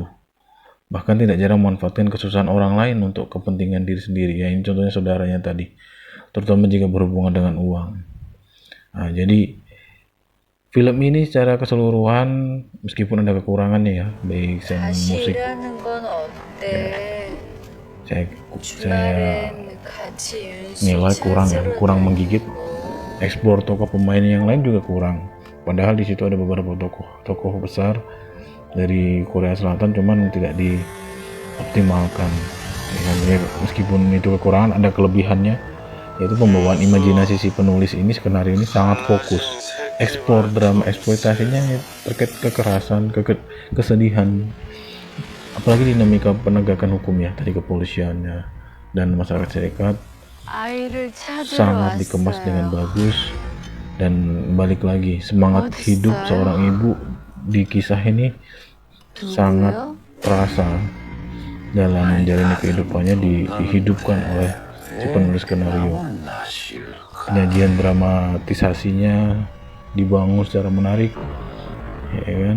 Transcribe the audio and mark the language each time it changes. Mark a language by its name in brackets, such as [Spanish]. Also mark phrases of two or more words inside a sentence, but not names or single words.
[Indonesian] Bahkan tidak jarang memanfaatkan kesusahan orang lain untuk kepentingan diri sendiri. Ya, ini contohnya saudaranya tadi. Terutama jika berhubungan dengan uang. Nah, jadi film ini secara keseluruhan meskipun ada kekurangannya ya, baik [English] sound musik, [Korean] 다시라는 건 어때? [Indonesian] saya [Korean] 주말엔 같이 [Indonesian] nilai [Korean] 윤수 [Indonesian] kurang ya, [Korean] 찾으러 [Indonesian] kurang menggigit. [Korean] 다니고. [Indonesian] Eksplor tokoh pemain yang lain juga kurang. Padahal di situ ada beberapa tokoh besar dari Korea Selatan, cuman tidak dioptimalkan. Ya, meskipun itu kekurangan, ada kelebihannya, yaitu pembawaan imajinasi si penulis ini. Skenario ini sangat fokus, eksplor drama eksploitasinya ya, terkait kekerasan, kesedihan, apalagi dinamika penegakan hukum ya, tadi kepolisiannya dan masyarakat serikat [Korean] 아이를 찾으러 [Indonesian] sangat dikemas dengan [Korean] 왔어요. [Indonesian] bagus. Dan balik lagi, semangat hidup seorang ibu di kisah ini sangat [Korean] 누구요? [Indonesian] terasa dalam menjalani kehidupannya, dihidupkan oleh si penulis skenario. Penyajian dramatisasinya dibangun secara menarik, ya kan?